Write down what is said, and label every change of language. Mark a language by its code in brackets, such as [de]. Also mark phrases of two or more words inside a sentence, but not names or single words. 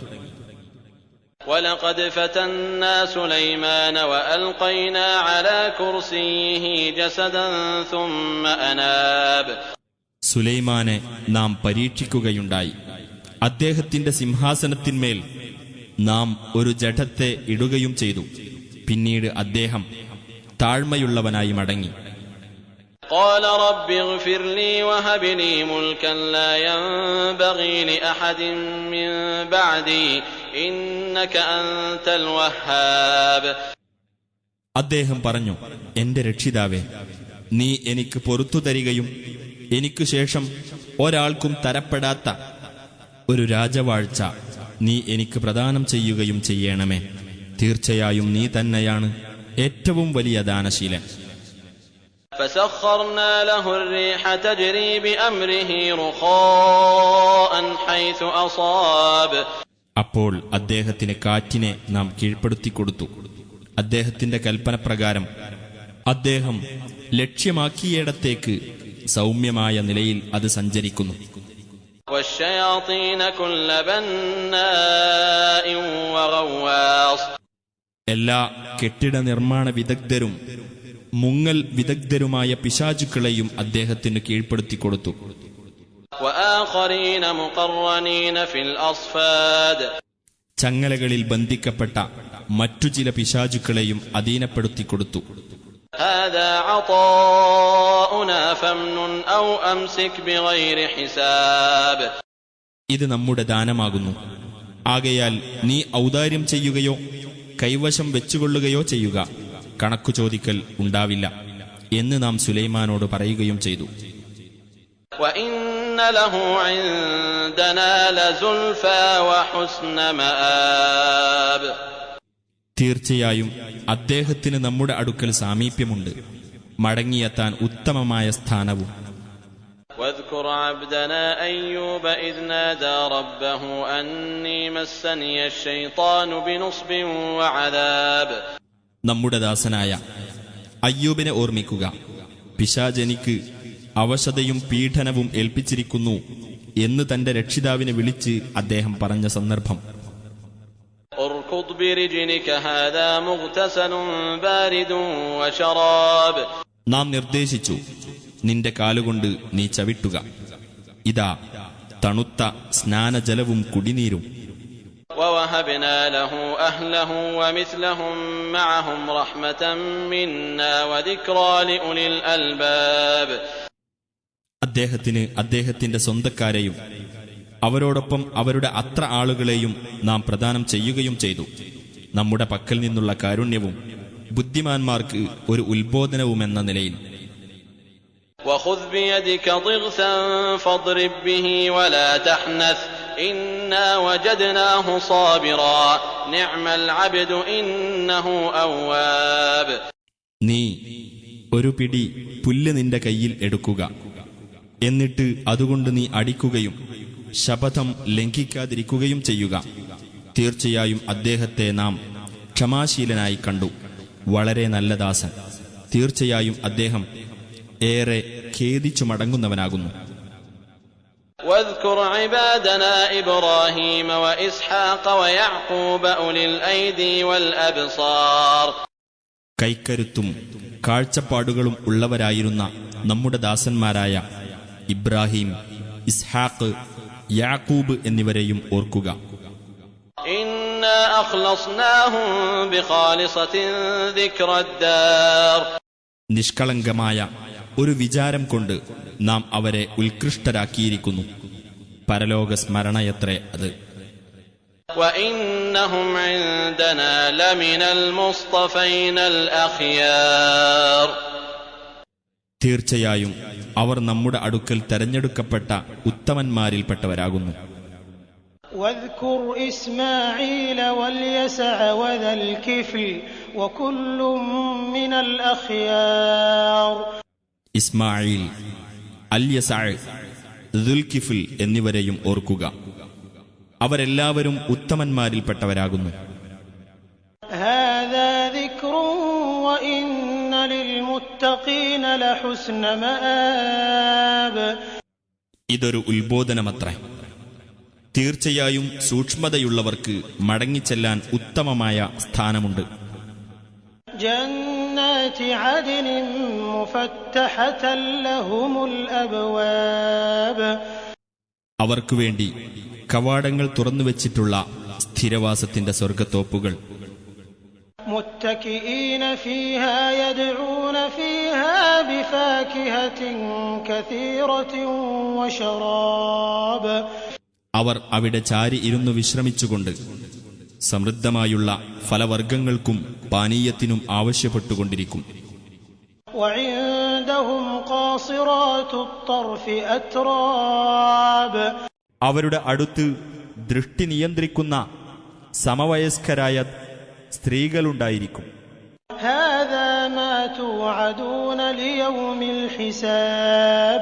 [ar] ولقد فتنا سليمان وألقينا على كرسيه جسدا ثم أناب. [ml] സുലൈമാനെ നാം പരീക്ഷിക്കുകയുണ്ടായി. അദ്ദേഹത്തിന്റെ സിംഹാസനത്തിന്മേൽ നാം ഒരു ജഡത്തെ ഇടുകയും ചെയ്തു. പിന്നീട് അദ്ദേഹം താഴ്മയുള്ളവനായി മടങ്ങി. [ar] قال رب اغفر لي وهب لي ملكا لا ينبغي لأحد من بعدي إنك أنت الوهاب. [ml] അദ്ദേഹം പറഞ്ഞു, എന്റെ രക്ഷിതാവേ, നീ എനിക്ക് പൊറുത്തു തരികയും എനിക്കു ശേഷം ഒരാൾക്കും തരപ്പെടാത്ത ഒരു രാജവാഴ്ച നീ എനിക്ക് പ്രദാനം ചെയ്യുകയും ചെയ്യണമേ. തീർച്ചയായും നീ തന്നെയാണ് ഏറ്റവും വലിയ ദാനശീലൻ. [ar] فسخرنا له الريح تجري بأمره رخاء حيث أصاب. [ml] അപ്പോൾ അദ്ദേഹത്തിന് കാറ്റിനെ നാം കീഴ്പ്പെടുത്തിക്കൊടുത്തു. അദ്ദേഹത്തിന്റെ കൽപ്പനപ്രകാരം അദ്ദേഹം ലക്ഷ്യമാക്കിയിടത്തേക്ക് സൗമ്യമായ നിലയിൽ അത് സഞ്ചരിക്കുന്നു. [ar] والشياطين كل بناء وغواص. [ml] എല്ലാ കെട്ടിട നിർമ്മാണ വിദഗ്ധരും മുങ്ങൽ വിദഗ്ധരുമായ പിശാചുക്കളെയും അദ്ദേഹത്തിന് കീഴ്പ്പെടുത്തിക്കൊടുത്തു. [ar] وآخرين مقرنين في الأصفاد. [ml] ചങ്ങലകളിൽ ബന്ധിക്കപ്പെട്ട മറ്റു ചില പിശാചുക്കളെയും അധീനപ്പെടുത്തിക്കൊടുത്തു. [ar] هذا عطاؤنا فامنن أو أمسك بغير حساب. [ml] ഇത് നമ്മുടെ ദാനമാകുന്നു. ആകയാൽ നീ ഔദാര്യം ചെയ്യുകയോ കൈവശം വെച്ചുകൊള്ളുകയോ ചെയ്യുക, കണക്കു ചോദിക്കൽ ഉണ്ടാവില്ല എന്ന് നാം സുലൈമാനോട് പറയുകയും ചെയ്തു. [ar] وإن له عندنا لزلفى وحسن مآب. [ml] തീർച്ചയായും അദ്ദേഹത്തിന് നമ്മുടെ അടുക്കൽ സാമീപ്യമുണ്ട്, മടങ്ങിയെത്താൻ ഉത്തമമായ സ്ഥാനവും. [ar] واذكر عبدنا أيوب إذ نادى ربه أني مسني الشيطان بنصب وعذاب. [ml] നമ്മുടെ ദാസനായ അയ്യൂബിനെ ഓർമ്മിക്കുക. പിശാചെനിക്ക് അവശതയും പീഡനവും ഏൽപ്പിച്ചിരിക്കുന്നു എന്ന് തന്റെ രക്ഷിതാവിനെ വിളിച്ച് അദ്ദേഹം പറഞ്ഞ സന്ദർഭം. [ar] اركض برجلك هذا مغتسل بارد وشراب. [ml] നാം നിർദ്ദേശിച്ചു, നിന്റെ കാലുകൊണ്ട് നീ ചവിട്ടുക, ഇതാ തണുത്ത സ്നാനജലവും കുടിനീരും. [ar] ووهبنا له أهله ومثلهم معهم رحمة منا وذكرى لأولي الألباب. [ml] അദ്ദേഹത്തിന് അദ്ദേഹത്തിന്റെ സ്വന്തക്കാരെയും അവരോടൊപ്പം അവരുടെ അത്ര ആളുകളെയും നാം പ്രദാനം ചെയ്യുകയും ചെയ്തു. നമ്മുടെ പക്കൽ നിന്നുള്ള കാരുണ്യവും ബുദ്ധിമാന്മാർക്ക് ഒരു ഉത്ബോധനവുമെന്ന നിലയിൽ. [ar] وخذ بيدك ضغثا فاضرب به ولا تحنث إنا وجدناه صابرا نعم العبد إنه أواب. [ml] നീ ഒരു പിടി പുല്ല് നിന്റെ കയ്യിൽ എടുക്കുക, എന്നിട്ട് അതുകൊണ്ട് നീ അടിക്കുകയും ശപഥം ലംഘിക്കാതിരിക്കുകയും ചെയ്യുക. തീർച്ചയായും അദ്ദേഹത്തെ നാം ക്ഷമാശീലനായി കണ്ടു, വളരെ നല്ല ദാസൻ. തീർച്ചയായും അദ്ദേഹം ഏറെ ഖേദിച്ചു മടങ്ങുന്നവനാകുന്നു. [ar] واذكر عبادنا إبراهيم وإسحاق ويعقوب أولي الأيدي والأبصار. [ml] കൈക്കരുത്തും കാഴ്ചപ്പാടുകളും ഉള്ളവരായിരുന്ന നമ്മുടെ ദാസന്മാരായ ഇബ്രാഹിം, ഇസ്ഹാഖ്, യാക്കൂബ് എന്നിവരെയും ഓർക്കുക. [ar] إنا أخلصناهم بخالصة ذكر الدار. [ml] നിഷ്കളങ്കമായ ഒരു വിചാരം കൊണ്ട് നാം അവരെ ഉത്കൃഷ്ടരാക്കിയിരിക്കുന്നു. പരലോക സ്മരണയത്രേ അത്. [ar] وإنهم عندنا لمن المصطفين الأخيار. [ml] തീർച്ചയായും അവർ നമ്മുടെ അടുക്കൽ തെരഞ്ഞെടുക്കപ്പെട്ട ഉത്തമന്മാരിൽപ്പെട്ടവരാകുന്നു. [ar] واذكر إسماعيل واليسع وذا الكفل وكل من الأخيار. [ml] ഇസ്മായിൽ, അൽയസഅ, ദുൽകിഫിൽ എന്നിവരെയും ഓർക്കുക. അവരെല്ലാവരും ഉത്തമന്മാരിൽപ്പെട്ടവരാകുന്നു. [ar] هذا ذكر وإن للمتقين لحسن مآب. [ml] ഇതൊരു ഉത്ബോധനമത്രേ. തീർച്ചയായും സൂക്ഷ്മതയുള്ളവർക്ക് മടങ്ങിച്ചെല്ലാൻ ഉത്തമമായ സ്ഥാനമുണ്ട്. [ar] جنات عدن مفتحة لهم الأبواب. [ml] അവർക്കു വേണ്ടി കവാടങ്ങൾ തുറന്നുവച്ചിട്ടുള്ള സ്ഥിരവാസത്തിന്റെ സ്വർഗത്തോപ്പുകൾ. [ar] متكئين فيها يدعون فيها بفاكهة كثيرة وشراب. [ml] അവർ അവിടെ ചാരി ഇരുന്നു വിശ്രമിച്ചുകൊണ്ട് സമൃദ്ധമായുള്ള ഫലവർഗങ്ങൾക്കും പാനീയത്തിനും ആവശ്യപ്പെട്ടുകൊണ്ടിരിക്കും. [ar] وعندهم قاصرات الطرف أتراب. [ml] അവരുടെ അടുത്ത് ദൃഷ്ടി നിയന്ത്രിക്കുന്ന സമവയസ്കരായ സ്ത്രീകളുണ്ടായിരിക്കും. [ar] هذا ما توعدون ليوم الحساب.